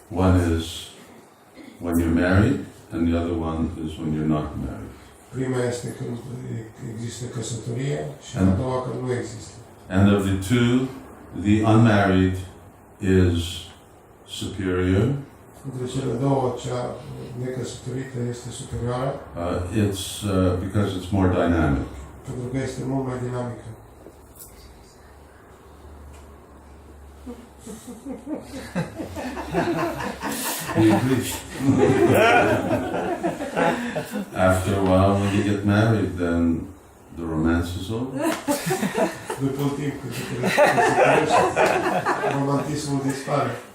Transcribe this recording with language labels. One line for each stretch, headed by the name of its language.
English: One is when you're married, and the other one is when you're not married.
Romanian: Prima este când există căsătorie și a doua când nu există.
English: And of the two, the unmarried is superior.
Romanian: Între cele două, cea necăsătorită este superioară,
English: It's because it's more dynamic.
Romanian: pentru că este mult mai dinamică.
English: After a while, when you get married, then the romance is over.
Romanian: După un timp, când se căsătorește, romantismul dispare.